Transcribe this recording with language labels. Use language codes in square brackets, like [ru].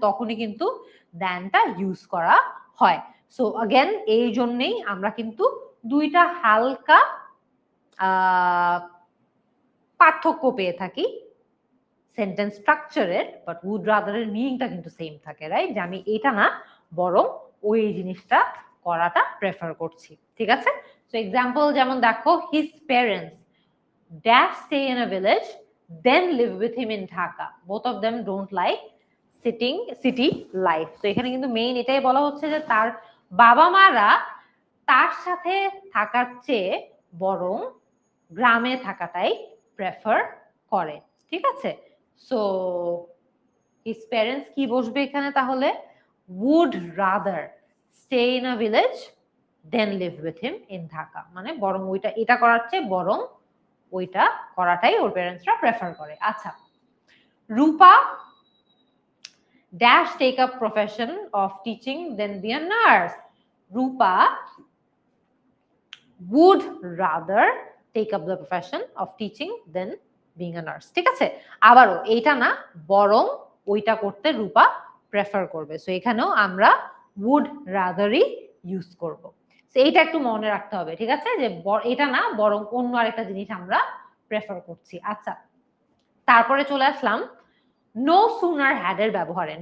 [bn] তখনই কিন্তু দেনটা ইউজ করা হয়। সো अगेन এই জন্যই আমরা কিন্তু দুইটা হালকা পার্থক্য পেয়ে থাকি সেন্টেন্স স্ট্রাকচারের, বাট would rather এর মিনিংটা কিন্তু সেম থাকে, রাইট? যে আমি এটা না বরং ওই জিনিসটা করাটা প্রেফার করছি। ঠিক আছে? সো এক্সাম্পল যেমন দেখো, [en] His parents dash stay in a village then live with him in Dhaka, both of them don't like city life। [bn] তো এখানে কিন্তু মেইন এটাই বলা হচ্ছে যে তার বাবা মারা তার সাথে থাকার চেয়ে বরং গ্রামে থাকাটাই প্রেফার করে। ঠিক আছে? সো হিজ প্যারেন্টস কি বসবে এখানে তাহলে? [en] would rather stay in a village then live with him in Dhaka, [bn] মানে বরং ওইটা এটা করার চেয়ে বরং ওইটা করাটাই ওর প্যারেন্টসরা প্রেফার করে। [en] আচ্ছা, Rupa dash take up profession of teaching then be a nurse. Rupa would rather take up the profession of teaching than being a nurse। [bn] ঠিক আছে? আবারও এইটা না বরং ওইটা করতে রূপা প্রেফার করবে। সো এখানেও আমরা would rather-ই ইউজ করব। সো এইটা একটু মনে রাখতে হবে। ঠিক আছে? যে এটা না বরং অন্য আরেকটা জিনিস আমরা প্রেফার করছি। আচ্ছা, তারপরে চলে আসলাম নো সুনার হ্যাড এর ব্যবহারে।